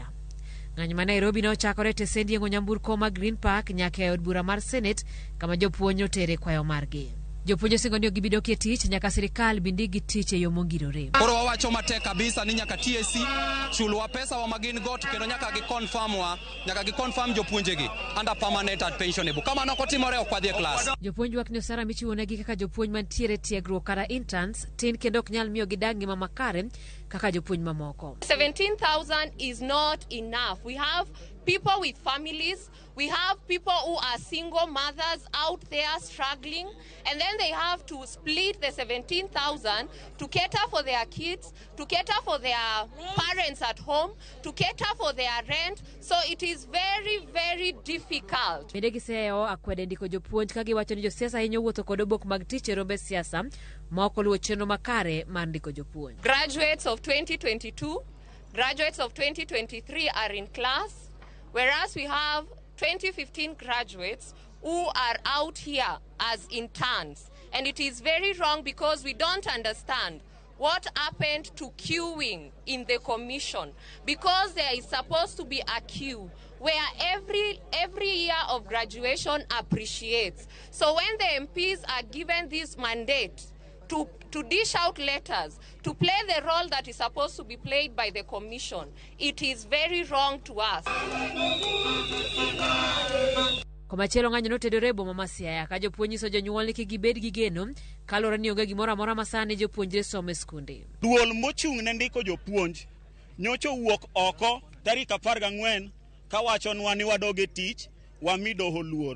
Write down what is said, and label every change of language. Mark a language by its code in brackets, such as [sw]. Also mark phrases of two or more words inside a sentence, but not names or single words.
[luo] Ng'anyo ma Nairobi ne ochakore tesendi yengo nyamburko ma Green Park nyaka e od bura mar Senate kama jopuonj otere kwayo margi. Jopuonj osingo ni gibidok e tich nyaka sirikal bindigi tich e yo mongirore. Koro wawacho matek kabisa ni nyaka TSC chulwa pesa wa magin got kendo nyaka giconfirm jopuonjegi [en] under permanent and pensionable. [luo] Kama nokotimore ok wadhi e klas. Jopuonj wak ni osara michiwonegi kaka jopuonj mantiere tiegruok kata interns tin kendo ok nyal miyo gidag ngima makare kaka jopuonj mamoko. [en] 17,000 is not enough. We have people with families. We have people who are single mothers out there struggling, and then they have to split the 17,000 to cater for their kids, to cater for their parents at home, to cater for their rent. So it is very, very difficult. [luo] Bende giseo akwede ndiko jopuonj ka giwacho ni josiasa hinyo wuotho kod obok mag tich e rombe siasa ma ok oluwo chenro makare mar ndiko jopuonj. [en] Graduates of 2022, graduates of 2023 are in class, whereas we have 2015 graduates who are out here as interns. And it is very wrong because we don't understand what happened to queuing in the commission, because there is supposed to be a queue where every year of graduation appreciates. So when the MPs are given this mandate to dish out letters, to play the role that is supposed to be played by the commission, it is very wrong to us. [luo] Komachielo ng'anyo notedore e boma ma Siaya ka jopuonj nyiso jonyuol ni kik gibed gi geno kaluwore ni onge gimoro amora ma sani jopuonjre somo e skunde. Duol mochung' ne ndiko jopuonj nyocha wuok oko tarik 14 ka wachonwa ni wadoge tich wami doho luor.